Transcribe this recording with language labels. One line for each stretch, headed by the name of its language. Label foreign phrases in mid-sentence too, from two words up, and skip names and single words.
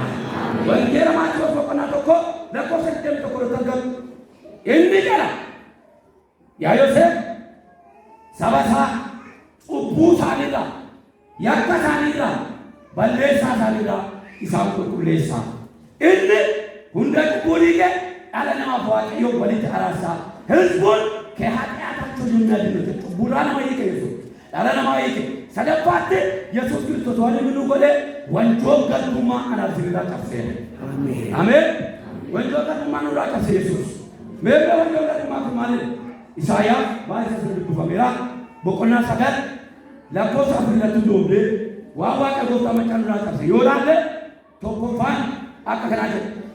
Oromo: Wangeela Maatiyoos boqonnaa tokko lakkoofsa 21 argamu inni jedha yaa Yoosef saba isaa cubbuu isaaniirraa yakka isaaniirraa balleessaa isaaniirraa isaan qulqulleessaa. Inni hunda cubbuu dhiige dhala namaaf waaqayyo walitti araarsaa. Hizbuun
Amharic: ከኃጢአታቸው የሚያድኑት
Oromo: ጭቡራ nama hiike Yesuus dhala namaa hiike. Sadaffaatti Yesuus Kiristoos waan inni nu godhe wanjoo garbummaa anaaf sirraa cabseera. Ameen. Wanjoo garbummaa nurraa cabse Yesuus. Meerre wanjoo garbummaa kun maali? Isaayaas baay'ee isa dubbifameera. Boqonnaa 9 lakkoofsa 4 doobdee waa waaqa gooftaa maccaa nurraa cabse yoo laalle tokkoffaan akka kanaa jedhu.